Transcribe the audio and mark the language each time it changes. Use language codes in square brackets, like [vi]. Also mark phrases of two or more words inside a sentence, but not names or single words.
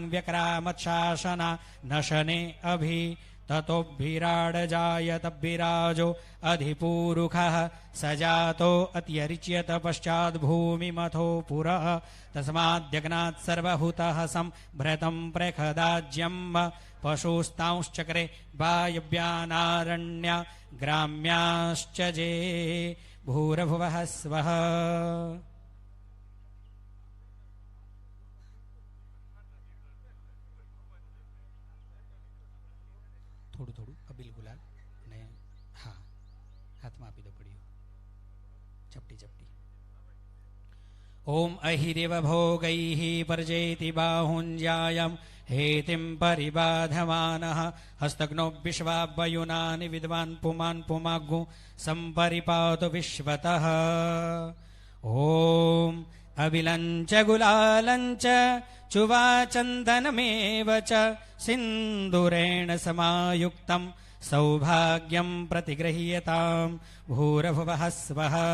[sa] व्यक्रामच्छासना नशने अभि ततोभिराडजायत विराजो अधिपूरुषः सजातो अत्यरिच्यत पश्चात् भूमिमथो पुरः तस्माद्यज्ञात् सर्वभूतः सम्भृतं प्रखदाज्यम् पशुस्तांश्चक्रे वायव्यानारण्या ग्राम्याश्च जे भूरभुवः स्वः [gu] થોડું થોડું અબીલ ગુલાલ અને હા હાથમાં આપી દો પડ્યું ચપટી ચપટી [sa] ઓમ અહિરેવ ભોગૈઃ પરજેતિ બાહુંજાયં हेतिं परिबाधमानः हस्तग्नो विश्वावयुनानि विद्वान् पुमान् पुमाग्गु सम्परिपातु विश्वतः ॐ अबिलञ्च गुलालञ्च चुवाचन्दनमेव च सिन्दूरेण समायुक्तं सौभाग्यं प्रतिगृह्यतां भूरभुवः स्वः